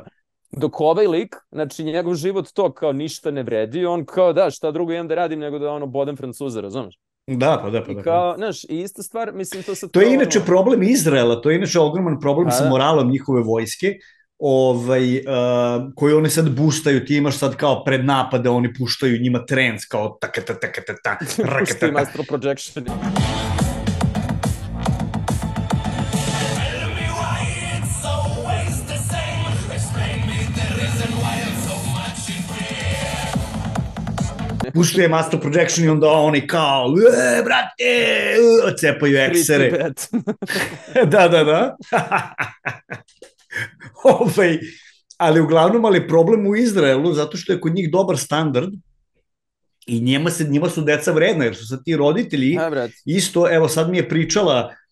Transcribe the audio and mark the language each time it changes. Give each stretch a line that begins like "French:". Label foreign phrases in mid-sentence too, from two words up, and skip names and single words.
Serbian: Dok ovaj lik, znači njegov život to kao ništa ne vredi, on kao da, šta drugo imam da radim nego da bodem Francuza, razumeš? Da. I kao, znaš, i ista stvar, mislim, to sad... To je inače problem Izraela, to je inače ogroman problem sa moralom njihove vojske, koji oni sad boostaju, ti imaš sad kao pred napade, oni puštaju njima trends, kao puštaju astral projection. Puštuje Astral Projection i onda oni kao, brate, cepaju eksere. Da. Ali uglavnom, problem u Izraelu, zato što je kod njih dobar standard i njima su deca vredna, jer su sad ti roditelji isto, evo sad mi je pričala,